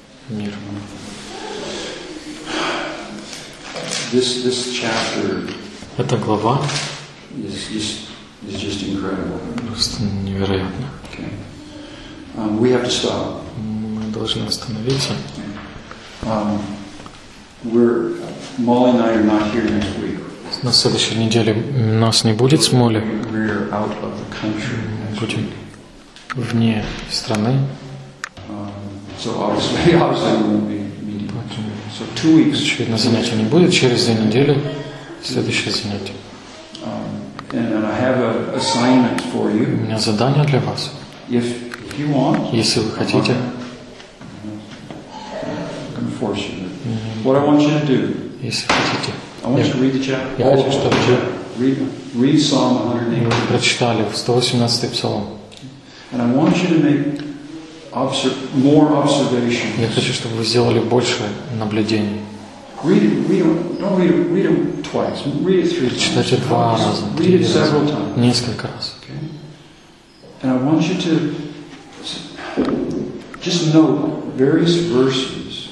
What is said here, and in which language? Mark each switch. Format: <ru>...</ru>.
<ru>Мир.</ru> <en>This chapter.</en> <ru>Эта глава.</ru> <en>Is just incredible.</en> <ru>Просто невероятно.</ru> <en>Okay. We have to stop.</en> <ru>Мы должны остановиться.</ru> <en>Molly and I are not here next week.</en> <ru>На следующей неделе нас не будет с Молли.</ru> <en>We're out of the country.</en> <ru>Будем вне страны.</ru> <en>So obviously, we won't be meeting. So 2 weeks.</en> <ru>Очевидно, занятия не будет. Через 2 недели следующее занятие.</ru> <en>And I have an assignment for you.</en> <ru>У меня задание для вас.</ru> <en>If you want.</en> <ru>Если вы хотите.</ru> <en>What I want you to do.</en> <ru>Если хотите.</ru> <en>I want you to read the chapter.</en> <ru>Я хочу, чтобы вы</ru> <en>read Psalm 118.</en> <ru>Вы прочитали 118 псалом.</ru> <en>And I want you to make more observations.</en> <ru>Я хочу, чтобы вы сделали больше наблюдений.</ru> <en>Read it twice. Read it three times.</en> <ru>Читайте два раза.</ru> <en>Read it several times.</en> <ru>Несколько раз.</ru> <en>Okay. And I want you to Just note various verses.</en>